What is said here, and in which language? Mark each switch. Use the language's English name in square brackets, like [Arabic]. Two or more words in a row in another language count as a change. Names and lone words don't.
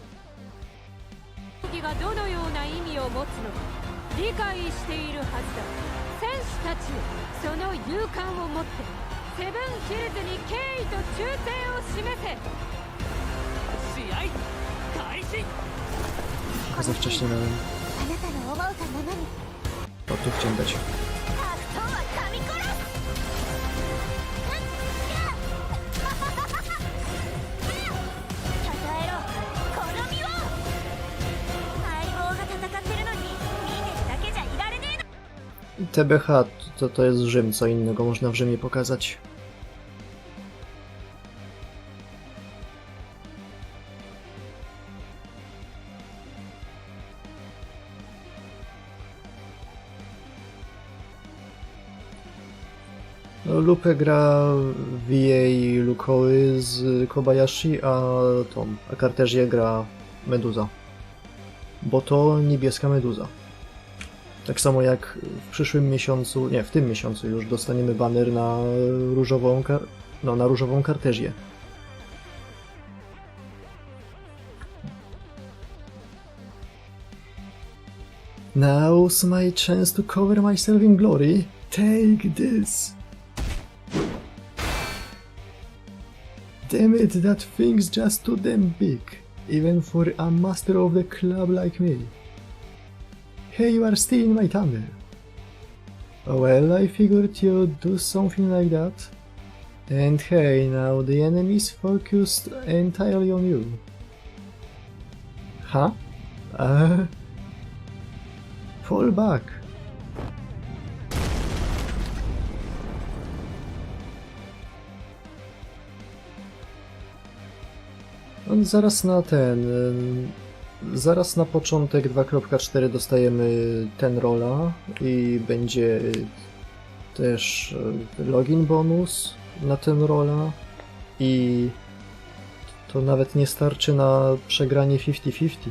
[Japanese] がどのような意味を持つのか理解しているはずだ。戦士たちよ、その勇敢を持ってセブンヒルズに敬意と忠誠を示せ。試合開始。 [Polish] Za wcześnie miałem. [Japanese] あなたの思うがままに。 [Polish] O, tu chciałem dać. [Japanese] 格闘は噛み殺す。たたえろ、この身を。相棒が戦ってるのに見てるだけじゃいられねえの。 [Polish] TBH to jest Rzym, co innego można w Rzymie pokazać. No, Lupę gra VA Lukoły z Kobayashi, a Cartesię gra Meduza. Bo to niebieska Meduza. Tak samo jak w przyszłym miesiącu, nie, w tym miesiącu już dostaniemy baner na różową, na różową Cartesię. [English] Now's my chance to cover myself in glory. Take this! Damn it, that thing's just too damn big, even for a master of the club like me. Hey, you are stealing my thunder. Well, I figured you'd do something like that. And hey, now the enemy's focused entirely on you. Huh? Fall back. [Polish] No, zaraz na początek 2.4 dostajemy ten rola i będzie też login bonus na ten rola i to nawet nie starczy na przegranie 50-50.